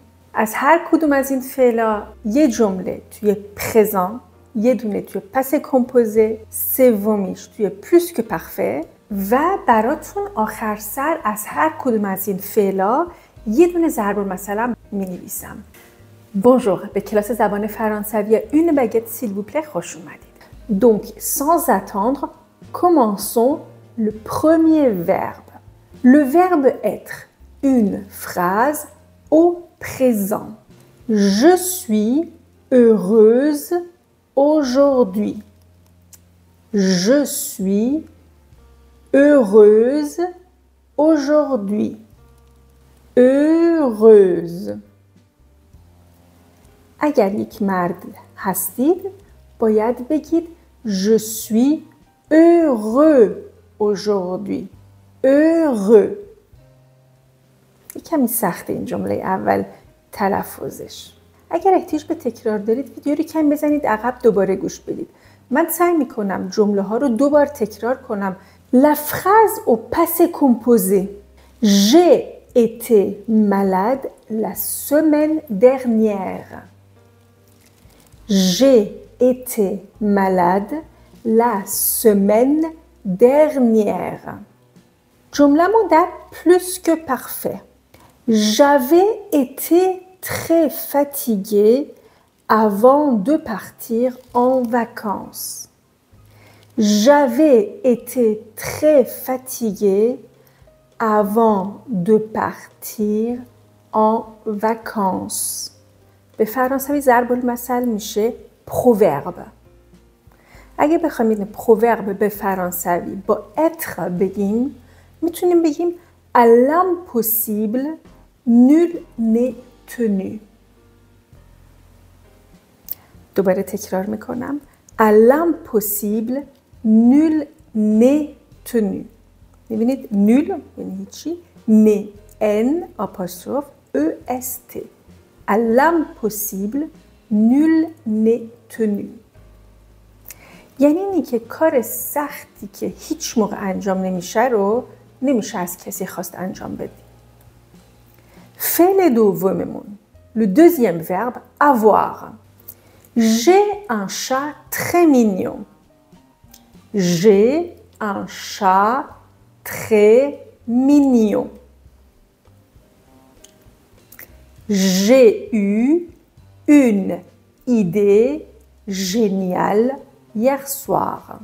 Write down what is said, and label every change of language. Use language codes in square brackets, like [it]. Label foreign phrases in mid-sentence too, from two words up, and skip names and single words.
[fa] از هر کدوم از این فعلا یه جمله توی پرزان، یه دونه توی [fr] passé composé, [fa] سومیش توی [fr] plus que parfait [fa] و براتون آخر سر از هر کدوم از این فعلا یه دونه ضرب المثل می‌نویسم. Bonjour, به کلاس زبان فرانسوی [fr] Une baguette s'il vous plaît [fa] خوش اومدید. [fr] Donc, sans attendre, commençons le premier verbe. Le verbe être, une phrase au présent. Je suis heureuse aujourd'hui. Je suis heureuse aujourd'hui. Heureuse. [fa] اگر یک مرد هستید باید بگید [fr] Je suis heureux aujourd'hui. Heureux. [fa] کمی سخته این جمله اول تلفظش. اگر احتیاج به تکرار دارید ویدیو رو کمی بزنید عقب دوباره گوش بدید. من سعی میکنم جمله ها رو دوبار تکرار کنم. [fr] La phrase au passé composé. J'ai été malade la semaine dernière. J'ai été malade la semaine dernière. [fa] جمله‌مون در [fr] plus que parfait. J'avais été très fatiguée avant de partir en vacances. J'avais été très fatiguée avant de partir en vacances. [fa] به فرانسوی ضرب المثل میشه proverbe. اگه بخوایم این proverbe به فرانسوی با être بگیم میتونیم بگیم [fr] à l'impossible nul n'est tenu. [fa] دوباره تکرار میکنم. [fr] À l'impossible nul n'est tenu. [fa] میبینید nul یعنی هیچی. [fr] ne n apostrophe est. À l'impossible nul n'est tenu. [fa] یعنی اینی که کار سختی که هیچ موقع انجام نمیشه رو نمیشه از کسی خواست انجام بدی. فعل دوممون. [fr] Le deuxième verbe avoir. J'ai un chat très mignon. J'ai un chat très mignon. J'ai eu une idée géniale hier soir.